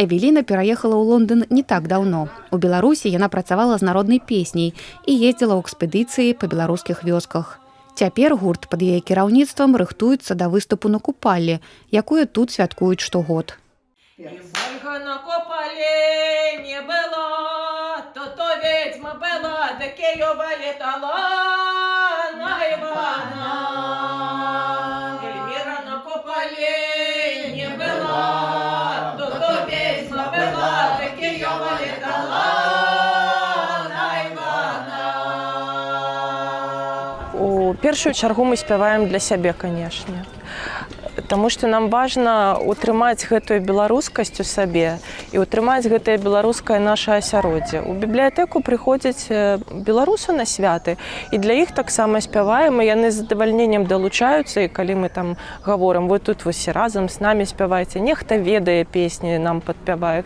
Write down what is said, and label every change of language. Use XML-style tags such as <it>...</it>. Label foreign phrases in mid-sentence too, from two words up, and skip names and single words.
<be>Эвеліна пераехала ў Лондан не так даўно. У Беларусі яна працавала з народнай песняй і ездзіла ў экспедыцыі па беларускіх вёсках. Цяпер гурт пад яе кіраўніцтвам рыхтуецца да выступу на купаллі, якую тут святкуюць штогод.</be> <ru>Ольга на купале не была, то ведьма была, до Киева летала на Ивана. Эльмира на купале не была, то ведьма была, до Киева летала на Ивана.</ru> <be>У першую чаргу мы спяваем для сябе, канешне. Таму што нам важна утрымаць гэтую беларускасць у сабе і утрымаць гэтае беларускае наша асяроддзе. У бібліятэку прыходзяць беларусы на святы, і для іх таксама спяваем, і яны з задавальненнем далучаюцца, і калі мы там гаворым, вы тут вось разам з намі спявайце, нехта ведае песні, нам падпявае.</be>